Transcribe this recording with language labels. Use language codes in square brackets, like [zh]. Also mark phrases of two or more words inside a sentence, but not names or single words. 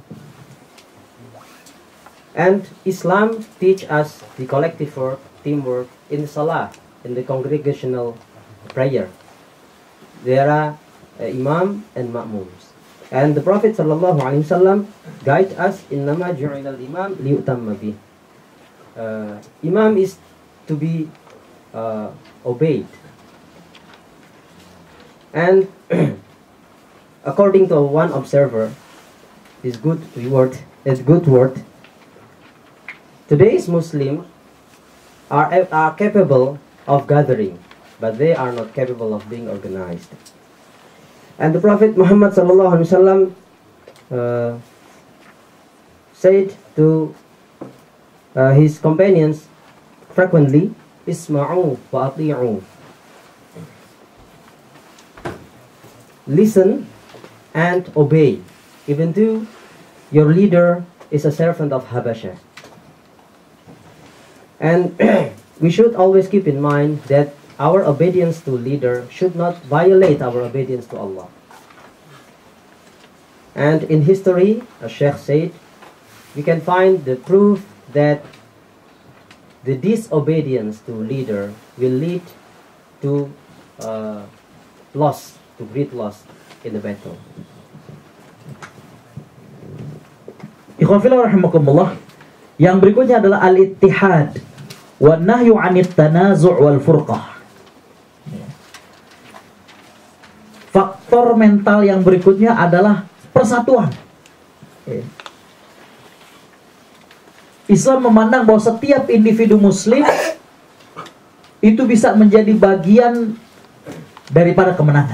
[en] And Islam teach us the collective work, teamwork in the salah, in the congregational prayer. There are imam and ma'mums. And the Prophet ﷺ guide us, [ar] إنما جعل الإمام ليؤتم به. [en] Imam is to be obeyed. And according to one observer, this good word, today's Muslims are capable of gathering, but they are not capable of being organized. And the Prophet Muhammad [ar] صلى الله عليه وسلم [en] said to his companions frequently, [ar] "اسمعوا وأطيعوا." [en] Listen and obey, even though your leader is a servant of Habasha. And we should always keep in mind that our obedience to leader should not violate our obedience to Allah. And in history, as Sheikh said, we can find the proof that the disobedience to leader will lead to loss, to great loss in the battle. [ar] إخوان في الله رحمكم الله. [id] Yang berikutnya adalah [ar] الاتحاد و نهي عن التنازع والفرقة. [id] Faktor mental yang berikutnya adalah persatuan. Islam memandang bahwa setiap individu muslim itu bisa menjadi bagian daripada kemenangan.